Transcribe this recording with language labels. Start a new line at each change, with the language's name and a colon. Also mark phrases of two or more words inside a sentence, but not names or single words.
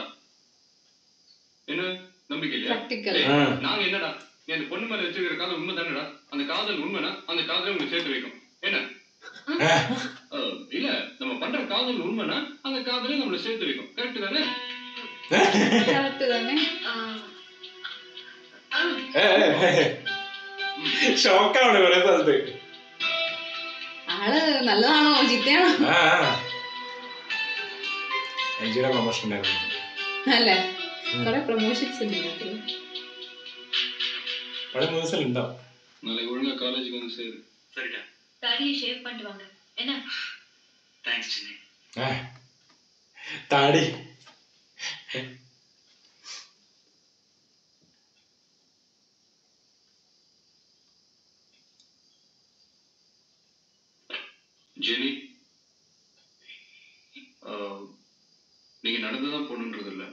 Tamil: என்ன நம்பிக்கை இல்லையா? நாங்க என்னடா, நீ அந்த பொண்ணு மேல வச்சிருக்கிற காதல் உண்மை தானடா. அந்த காதல் உண்மைனா அந்த காதலை உங்களுக்கு சேர்த்து வைக்கும். என்ன இல்ல, நம்ம பண்ற காதல் உண்மைனா அந்த காதலை நம்மள சேர்த்து வைக்கும். கரெக்ட் தானே? கரெக்ட் தானே?
Malayalam: ഷോക്കാണ് കുറെ സ്ഥലത്ത്. ആള് നല്ലതാണോ ചീത്തയാണോ? എൻജിയുടെ പ്രൊമോഷൻ ഉണ്ടായിരുന്നു അല്ലേ? കുറെ പ്രൊമോഷൻസ് ഉണ്ട് ഇതിനകത്ത്. പല ന്യൂസിൽ ഉണ്ടാവും.
Tamil: நாளைக்கு ஒழுங்கா காலேஜுக்கு வந்து சேரு. சரிடா. தாடியை ஷேவ் பண்ணிட்டு வாங்க. என்ன? தேங்க்ஸ் சின்ன. தாடி ஜெனி, நீங்க நடந்துதான் போகணுன்றது இல்லை.